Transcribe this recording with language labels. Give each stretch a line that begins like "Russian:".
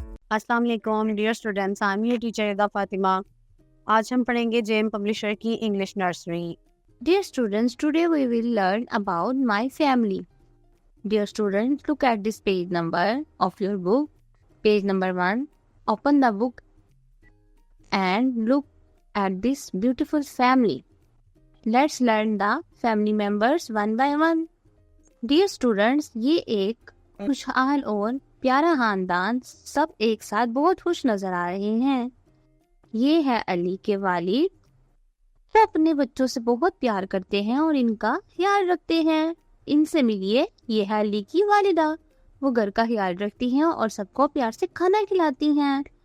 Urdu: السلام علیکم
English: dear students, I am your teacher
Urdu: ادا فاطمہ۔ آج ہم پڑھیں گے جیم پبلشر کی English nursery.
English: Dear students, today we will learn about my family. Dear students, look at this page number of your book. Page number 1. Open the book and look at this beautiful family. Let's learn the family members one by one. Dear students,
Urdu: یہ ایک خوشحال اور پیارا خاندان سب ایک ساتھ بہت خوش نظر آ رہے ہیں۔ یہ ہے علی کے والد، وہ اپنے بچوں سے بہت پیار کرتے ہیں اور ان کا خیال رکھتے ہیں۔ ان سے ملیے، یہ ہے علی کی والدہ، وہ گھر کا خیال رکھتی ہیں اور سب کو پیار سے کھانا کھلاتی ہیں۔